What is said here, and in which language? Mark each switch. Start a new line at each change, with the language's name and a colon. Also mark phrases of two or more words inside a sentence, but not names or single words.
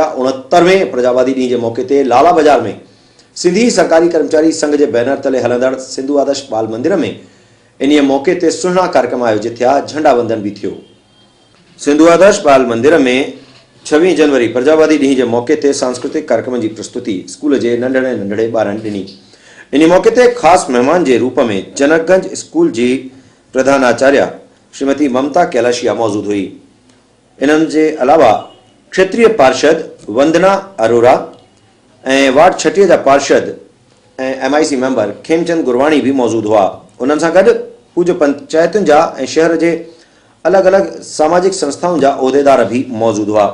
Sindhi: 69वें प्रजावादी ॾींहुं के मौके ते लाला बाजार में सिंधी सरकारी कर्मचारी संघ के बैनर तले हलंदड़ सिंधु आदर्श बाल मंदिर में इन मौके ते सुहिणा कार्यक्रम आयोजित थिया। झंडा वंदन भी थियो। सिंधु आदर्श बाल मंदिर में 26 जनवरी प्रजावादी ॾींहुं के मौके ते सांस्कृतिक कार्यक्रम की प्रस्तुति स्कूल के नंढड़े नंढड़े ॿारनि ॾिनी। इन मौके ते खास मेहमान के रूप में जनकगंज स्कूल की प्रधानाचार्य श्रीमती ममता कैलाशिया मौजूद हुई।
Hindi: इनके अलावा
Sindhi: क्षेत्रीय पार्षद वंदना अरोरा और वार्ड 36 जा पार्षद एमआईसी मेंबर खेमचंद गुरवाणी भी मौजूद हुआ। उन्हनि सां गॾु पूज्य पंचायतुनि जा ऐं शहर के अलग अलग सामाजिक संस्थाओं जा उहदेदार भी मौजूद हुआ।